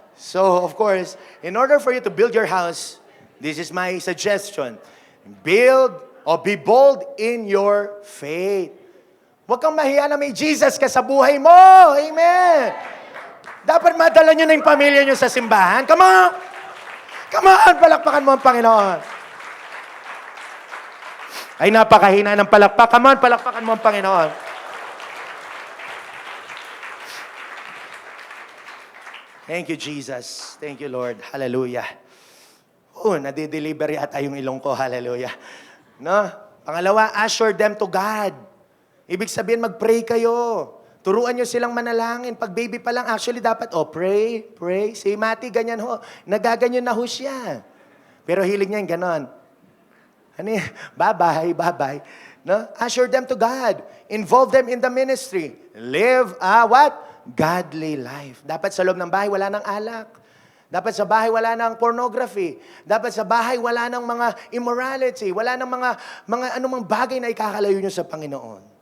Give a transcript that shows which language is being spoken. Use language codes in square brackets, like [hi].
[en] So, of course, in order for you to build your house, this is my suggestion. Build or be bold in your faith. [tl] Huwag kang mahiya na may Jesus ka sa buhay mo. Amen. Dapat madala nyo na yung pamilya nyo sa simbahan. [en] Come on! Come on! [tl] Palakpakan mo ang Panginoon. Ay, napakahina ng palakpak. [en] Come on! [tl] Palakpakan mo ang Panginoon. [en] Thank you, Jesus. Thank you, Lord. Hallelujah. [tl] Nadideliver yata yung ilong ko. [en] Hallelujah. No? Pangalawa, assure them to God. [tl] Ibig sabihin, mag-pray kayo. Turuan nyo silang manalangin. Pag baby pa lang, actually dapat, pray. Si Mati, ganyan ho. Nagaganyan na ho siya. Pero hilig niya yung ganon. Bye-bye. No? [en] Assure them to God. Involve them in the ministry. Live what? Godly life. [tl] Dapat sa loob ng bahay, wala ng alak. Dapat sa bahay, wala ng pornography. Dapat sa bahay, wala ng mga immorality. Wala ng mga anumang bagay na ikakalayo nyo sa Panginoon.